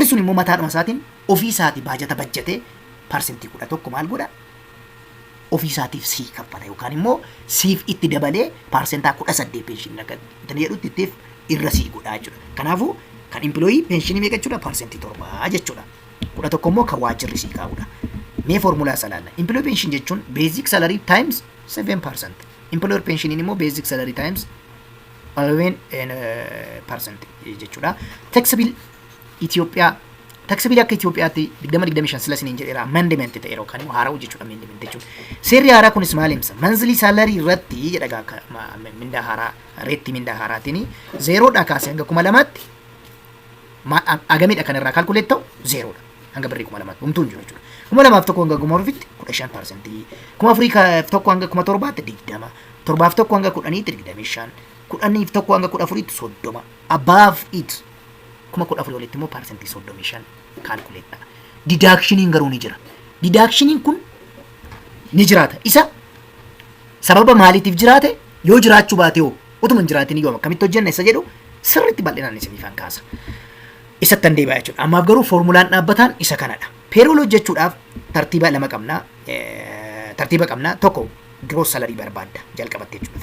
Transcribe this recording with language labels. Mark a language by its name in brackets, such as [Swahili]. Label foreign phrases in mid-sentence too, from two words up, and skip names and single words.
[Oromo] sun immoo mataadhuma isaatiin ofii isaatii baajata bajjatee percentii 11 maal godha ofii isaatiif sii kaffala yookaan immoo siif itti dabalee percentaa 18 pension akka jedhutti ittiif irra sii godha jechuudha kanaafuu kan [English] employee pension [Oromo] meeqa jechuudha percentii 7 jechuudha 11 immoo kan waajjirri sii kaa'udha mee formulaa salaalla [English] employee pension [Oromo] jechuun [English] basic salary times 7% employer pension [Oromo] immoo [English] basic salary times [Oromo] 11% jechuudha taxable Itoophiyaa taxable akka Itoophiyaatti 2025 sila siniin jedheera amendment ta'e yookaan immoo haaraa jechuudha amendment jechuudha seerri haaraa kunis maal himsa [English] monthly salary [Oromo] irratti jedha mindaa haaraa reetti mindaa haaraatiin 0 dha kaasee hanga 2000tti agamidha kan irraa kalkuleet ta'u 0 dha hanga birrii 2000 humtuu hin jiru jechuudha 2000 tokko hanga 2000tti 15% 4000 tokko hanga 1700tti 20 7 tokko hanga 10tti 25 10 tokko hanga 14tti 30 [English] above it [Oromo] 14 olitti immoo percentii 35 kalkuleet dha deductioniin garuu ni jira deductioniin kun ni jiraata isa sababa maaliitiif jiraate yoo jiraachuu baate hoo utuma hin jiraatin yoo akkamitti hojjenna isa jedhu sirriitti bal'inaan isiniifan kaasa isatti deebi'aa jechuudha ammaaf garuu formulaan dhaabbataan isa kanadha payroll hojjechuudhaaf tartiiba lama qabnaa tartiiba qabnaa tokko [English] gross salary [Oromo] barbaadda jalqabatte jechuudha